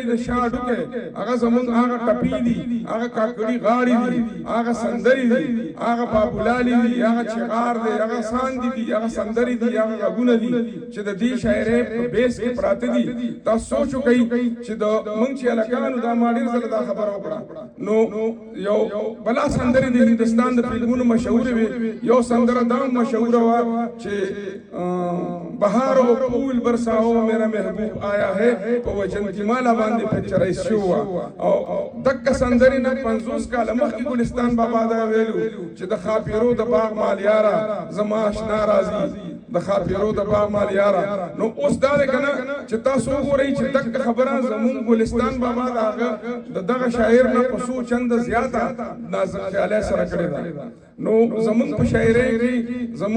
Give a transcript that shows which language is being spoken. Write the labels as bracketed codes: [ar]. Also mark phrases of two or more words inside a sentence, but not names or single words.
[ps] د شا ډوکی هغه زمونږ هغه ټپي دي هغه کاکړي غاړې دي هغه سندرې دي هغه بابولالي دي هغه چغار دی هغه ساندې دي هغه سندرې دي هغه غږونه دي چې د دې شاعرۍ په بیس کې پراته دي تاسو سوچ وکئ چې د موږ چې هلکانو دا ما ډېر ځله دا خبره وکړه نو یو بلا سندرې د هندوستان د فلمونو مشهورې وې یو سندره دا مشهوره وه چې [ur] بهار و پھول برساؤ میرا محبوب آیا ہے [ps] په وجنتی مالا باندې پچرای شو او دک سندرې نه 50 کاله مخکې ګلستان بابا دا ویلو چې د خاپیرو د باغ مالیارا زما آشنا راځي د خاپیرو د باغ مالیارا نو اوس دا دی کنه چې تاسو وګورئ چې دک خبره زمون ګلستان بابا دا دغه شاعر نه په څو چند زیاته نازک خیاله سره کړی دا نو زمون په شاعرۍ کې زمون